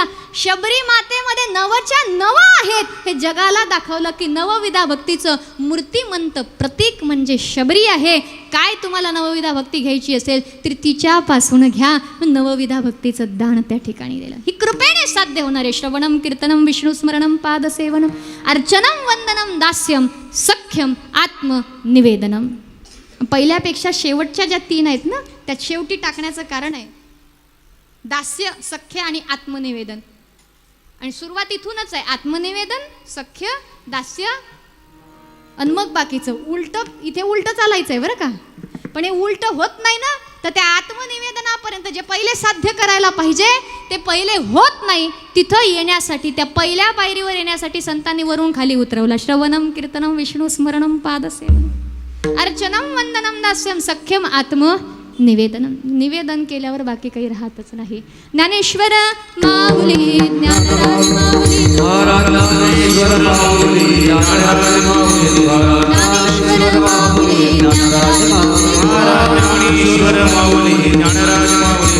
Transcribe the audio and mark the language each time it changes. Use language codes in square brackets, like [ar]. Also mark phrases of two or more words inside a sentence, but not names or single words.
[mr] शबरी मातेमध्ये नवच्या नव आहेत हे जगाला दाखवलं की नवविधा भक्तीचं मूर्तिमंत प्रतीक म्हणजे शबरी आहे. काय तुम्हाला नवविधा भक्ती घ्यायची असेल तर तिच्यापासून घ्या. नवविधा भक्तीचं दान त्या ठिकाणी दिलं. ही कृपेने साध्य होणार आहे. [sa] श्रवणम कीर्तनम विष्णुस्मरणम पादसेवनम अर्चनम वंदनम दास्यम सख्यम आत्मनिवेदनम. [mr] पहिल्यापेक्षा शेवटच्या ज्या 3 आहेत ना त्यात शेवटी टाकण्याचं कारण आहे दास्य, सख्य आणि आत्मनिवेदन. आणि सुरुवात इथूनच आहे. आत्मनिवेदन, सख्य, दास्य आणि मग बाकीचं उलट. इथे उलट चालायचं आहे बरं का. पण हे उलट होत नाही ना, तर त्या आत्मनिवेदनापर्यंत जे पहिले साध्य करायला पाहिजे ते पहिले होत नाही. तिथं येण्यासाठी, त्या पहिल्या पायरीवर येण्यासाठी संतांनी वरून खाली उतरवला. [sa] श्रवणम कीर्तनम विष्णुस्मरणम पादसेवनम अर्चनम वंदनम दास्यम सख्यम आत्मनिवेदनम. [mr] निवेदन केल्यावर बाकी काही राहतच नाही. ज्ञानेश्वर माऊली ज्ञानराज माऊली ज्ञानेश्वर माऊली ज्ञानराज माऊली ज्ञानेश्वर माऊली ज्ञानराज माऊली ज्ञानेश्वर माऊली ज्ञानराज माऊली